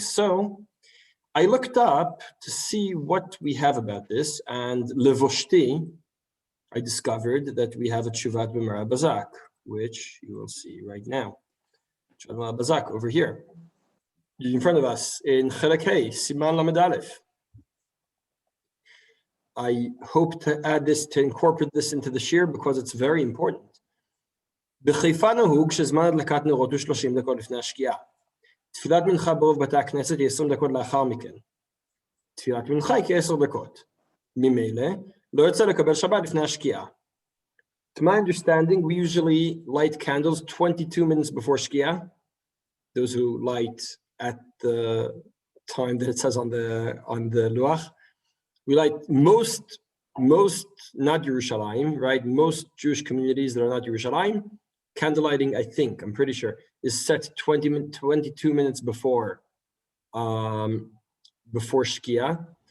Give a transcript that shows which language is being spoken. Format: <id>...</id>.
<en>So I looked up to see what we have about this, and levoshti, I discovered that we have a tshuvat b'mara bazak, which you will see right now. Tshuvat b'mara bazak over here, in front of us in Chelek Hey, Siman Lamed Aleph. I hope to add this, to incorporate this into the shiur because it's very important.</en> <he>בחיפה נהוג שזמן הדלקת נרות הוא 30 דקות לפני השקיעה. תפילת מנחה ברוב בתי הכנסת היא 20 דקות לאחר מכן. תפילת מנחה היא כ10 דקות. ממילא, לא יוצא לקבל שבת לפני השקיעה.</he> <en>To my understanding, we usually light candles 22 minutes before shkia. Those who light at the time that it says on the luach. We light most not Yerushalayim, right? Most Jewish communities that are not Yerushalayim, candle lighting, I'm pretty sure, is set 22 minutes before Shkia.</en>